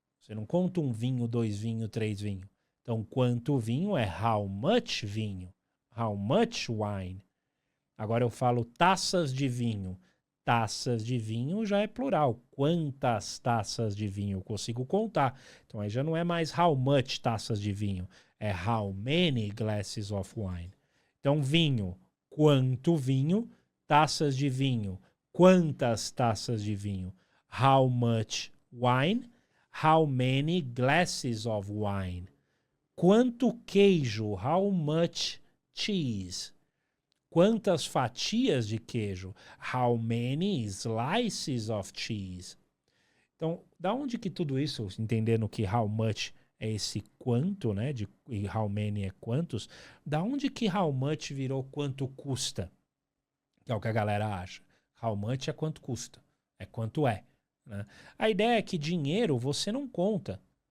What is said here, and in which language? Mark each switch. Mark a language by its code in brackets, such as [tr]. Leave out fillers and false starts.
[pt] Você não conta um vinho, 2 vinhos, 3 vinhos. Então quanto vinho é [en] how much [pt] vinho. [en] How much wine. [pt] Agora eu falo taças de vinho. Taças de vinho já é plural. Quantas taças de vinho eu consigo contar? Então aí já não é mais [en] how much [pt] taças de vinho. [en] É how many glasses of wine. [pt] Então vinho, quanto vinho. Taças de vinho, quantas taças de vinho. [en] How much wine. How many glasses of wine. [pt] Quanto queijo. [en] How much cheese. [pt] Quantas fatias de queijo? [en] How many slices of cheese? [pt] Então, da onde que tudo isso, entendendo que [en] how much [pt] é esse quanto, né? E [en] how many [pt] é quantos, da onde que [en] how much [pt] virou quanto custa? Que é o que a galera acha. [en] How much [pt] é quanto custa, é quanto é. Né? A ideia é que dinheiro você não conta.